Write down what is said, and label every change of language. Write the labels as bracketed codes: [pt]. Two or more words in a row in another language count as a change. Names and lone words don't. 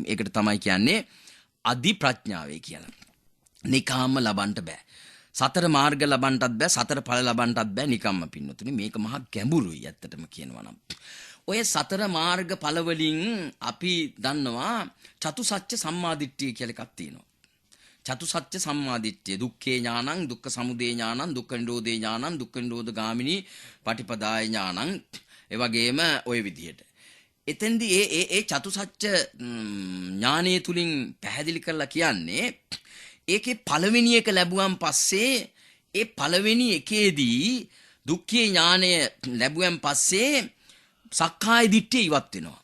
[si] ඒකට තමයි කියන්නේ අධි ප්‍රඥාවේ කියලා. නිකාම්ම ලබන්න බෑ. සතර මාර්ග ලබන්නත් බෑ, සතර ඵල ලබන්නත් බෑ නිකම්ම පින්නතුනේ. මේක මහා ගැඹුරුයි ඇත්තටම කියනවා නම්. ඔය සතර මාර්ග ඵල වලින් අපි දන්නවා චතුසත්‍ය සම්මාදිට්ඨිය කියලා එකක් තියෙනවා. [pi] චතුසත්‍ය සම්මාදිට්ඨිය දුක්ඛේ ඥානං, දුක්ඛ සමුදය ඥානං, දුක්ඛ නිරෝධේ ඥානං, දුක්ඛ නිරෝධ ගාමිනී පටිපදාය ඥානං. [si] ඒ වගේම ওই විදිහට. එතෙන්දී ඒ චතුසත්‍ය ඥානයේ තුලින් පැහැදිලි කරලා කියන්නේ ඒකේ පළවෙනි එක ලැබුවන් පස්සේ ඒ පළවෙනි එකේදී දුක්ඛේ ඥානය ලැබුවන් පස්සේ සක්කාය දිට්ඨිය ඉවත් වෙනවා.